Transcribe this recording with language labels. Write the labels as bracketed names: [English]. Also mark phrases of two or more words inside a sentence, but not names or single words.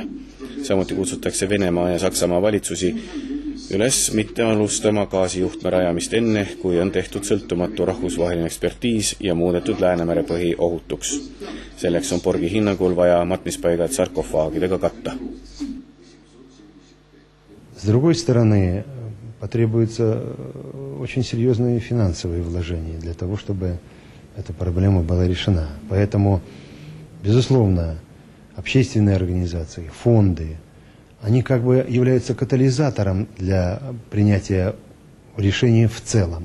[Estonian] Samuti kutsutakse Venemaa ja Saksamaa valitsusi üles mitte alustama gaasijuhtme rajamist enne, kui on tehtud sõltumatu rahvusvaheline ekspertiis ja muudetud Läänemere põhi ohutuks. Selleks on Borgi hinnangul vaja matmispaigad sarkofaagidega katta. [Russian] С другой стороны, потребуются очень серьезные финансовые вложения для того, чтобы эта проблема была решена. Поэтому, безусловно, общественные организации, фонды, они как бы являются катализатором для принятия решения в целом.